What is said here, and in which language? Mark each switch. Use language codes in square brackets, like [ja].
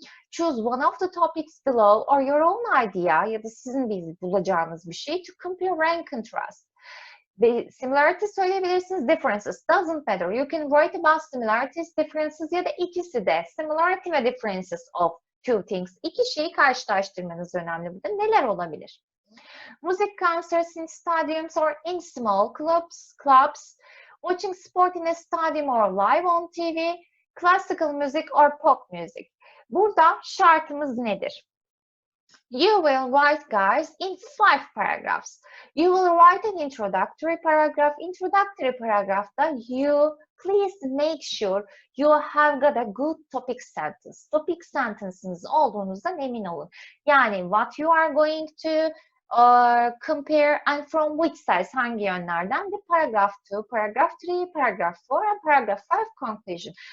[en] Choose one of the topics below or your own idea [tr] ya da sizin bulacağınız bir şey [en] to compare and contrast. The similarities [tr] söyleyebilirsiniz, [en] differences doesn't matter. You can write about similarities, differences [tr] ya da ikisi de. [en] Similarity ve differences of two things. [tr] İki şeyi karşılaştırmanız önemli burada. Neler olabilir? [en] Music concerts in stadiums or in small clubs, watching sport in a stadium or live on TV, classical music or pop music. [tr] Burada şartımız nedir? [en] You will write, guys, in 5 paragraphs. You will write an introductory paragraph. Introductory paragraph'ta you please make sure you have got a good topic sentence. [tr] Topic sentence'ınız olduğunuzdan emin olun. [en] Yani what you are going to compare and from which size, [tr] hangi yönlerden? [en] The paragraph 2, paragraph 3, paragraph 4 and paragraph 5 conclusion.